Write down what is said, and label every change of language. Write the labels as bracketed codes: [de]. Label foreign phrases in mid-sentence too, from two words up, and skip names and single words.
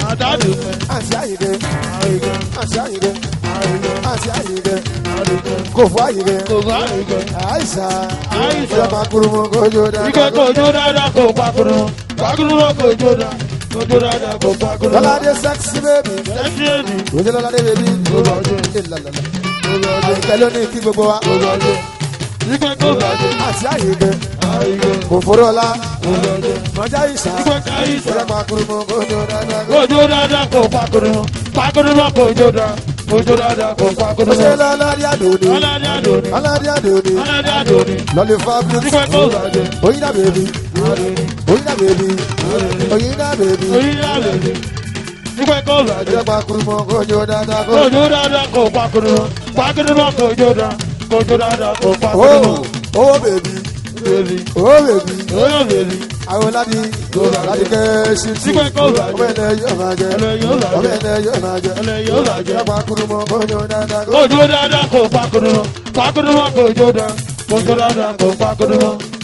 [yo] Àdádù fẹ́. Àǹtí Àyìnkẹ́. Àyìnkẹ́. Àǹtí Àyìnkẹ́. Àyìnkẹ́. Àǹtí Àyìnkẹ́. Àyìnkẹ́. Kò fún Àyìnkẹ́. Kò fún Àyìnkẹ́. Àìsà. Àìsà. Ó yá máa kúrú mọ́ kó jó dáadáa. Ike kò jó dáadáa, kò pa kúrú. Pa kúrú mọ́ kò jó dáa. Kò jó dáadáa, kò pa kúrú. Lọ́ládé [en] sexy baby. Sexy baby. [yo] Ó jẹ́ Lọ́ládé baby. Kò bá jó. Ẹ lálálá. Kò bá jó. Àyìnkẹ́ ló ní kí gbogbo wa. Kò bá jó. Ike kò bá jó. Àti Àyìnkẹ́. Àyìnkẹ́. Kò forú ọlá. Kò bá jó. Mọ̀já Ìsà. Ike ká Ìsà. Ó yá máa kúrú mọ́ kó jó dáadáa. Kò jó dáadáa, kò pa kúrú. Pa kúrú mọ́ kò jó dáa. Kò jó dáadáa, kò pa kúrú. Ó ṣe Lọ́ládé Àdòdò. Lọ́ládé Àdòdò. Lọ́ládé Àdòdò. Lọ́ládé Àdòdò. Lọ́lí Fabulous. Ike kò bá jó. Oyinda baby. Àdòdò. Oyinda baby. Àdòdò. Oyinda baby. Oyinda baby. Ike kò bá jó. Ẹ jẹ́ máa kúrú mọ́ kó jó dáadáa. Kò jó dáadáa, kò pa kúrú. Pa kúrú mọ́ kò jó dáa. Kò jó dáadáa, kò pa kúrú. [en] Oh, oh baby. Baby. Oh baby. Oh baby. [yo] Àwọn Ládì. Kò bá jó. Ládì kẹ́ ṣe tí. Ike kò bá jó. Ọmọ ẹ̀lẹ́ yóò máa jẹ. Ẹlẹ́ yóò máa jẹ. Ọmọ ẹ̀lẹ́ yóò máa jẹ. Ẹlẹ́ yóò máa jẹ. Ẹ jẹ́ máa kúrú mọ́ kó jó dáadáa. Kò jó dáadáa, kò pa kúrú. Pakudu mọ́ kò jó dá, kò jó dá dá, kò pakudu mọ́.